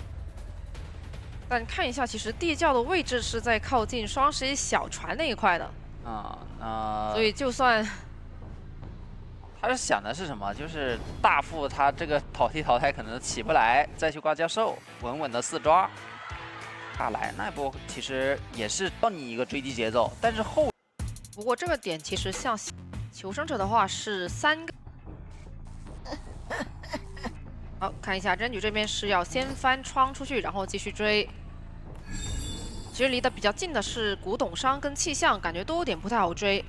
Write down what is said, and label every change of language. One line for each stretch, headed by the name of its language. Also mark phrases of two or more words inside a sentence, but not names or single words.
Chinese: 但看一下，其實地窖的位置是在靠近双11小船那一塊的。所以就算他是想的是什么？就是大副他这个淘汰可能起不来，再去挂教授，稳稳的4抓。大来那一波其實也是幫你一個追擊節奏，但是後不過這個點其實像求生者的話是3個。好，看一下真舉這邊是要先翻窗出去，然後繼續追。其實離得比較近的是古董商跟氣象，感覺都有點不太好追。